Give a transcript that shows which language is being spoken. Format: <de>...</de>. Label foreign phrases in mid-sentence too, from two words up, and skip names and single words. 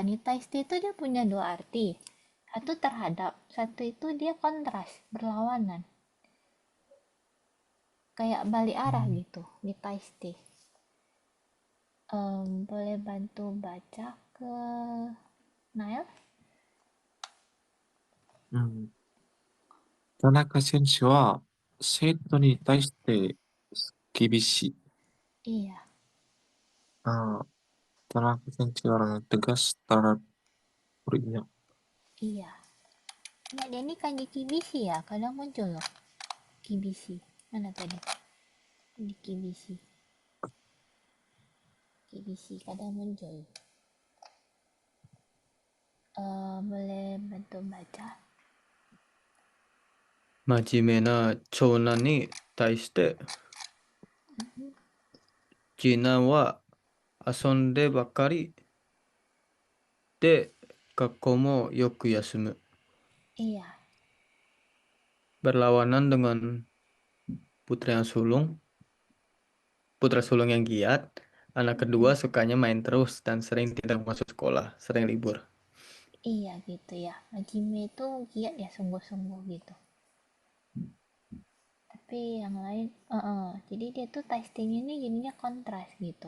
<id>Nitaiste itu dia punya dua arti. Satu terhadap, satu itu dia kontras, berlawanan. Kayak balik arah gitu, nitaiste. Boleh bantu baca ke Nail?</id> <ja>田中選手は生徒に対して厳しい。</ja> <id>Iya, Tanaka Sensei orang yang tegas terhadap muridnya. iya. Nah, dia ini kanji kibishi ya, kadang muncul loh. Kibishi. Mana tadi? Ini kibishi. Kibishi kadang muncul. Boleh bantu baca?</id> <ja>真面目な長男に対して、次男は遊んでばかりで、学校もよく休む。</ja> <id>Iya, Berlawanan dengan putra sulung yang giat, anak kedua sukanya main terus dan sering tidak masuk sekolah, sering libur. iya gitu ya. Hajime itu giat ya sungguh-sungguh gitu. Tapi yang lain, jadi dia tuh testing ini jadinya kontras gitu.</id>